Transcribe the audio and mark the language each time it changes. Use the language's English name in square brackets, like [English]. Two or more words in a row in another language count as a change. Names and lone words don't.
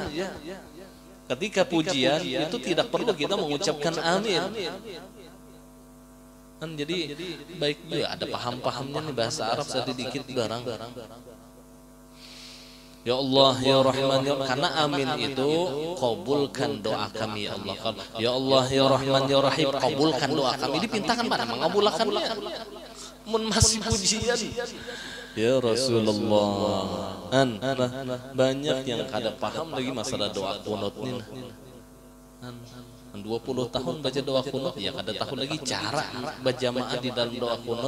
[Indonesian] Ketika pujian itu tidak perlu kita mengucapkan amin. [Banjar] Kan jadi baik juga ada paham-pahamnya nih bahasa Arab sedikit barang. [Arabic] Ya Allah ya Rahman [Indonesian] ya, karena amin itu kabulkan doa kami ya Allah. [Arabic] Ya Allah ya Rahman ya Rahim [Indonesian] kabulkan doa kami. [Banjar] Dipintakan mana mengabulkannya? Mun masih pujian. [Arabic] Ya Rasulullah. [Banjar] Banyak yang kada paham lagi masalah doa kunut ini. 20 tahun baca doa kunut ya kada tahu lagi cara berjamaah di dalam doa kunut.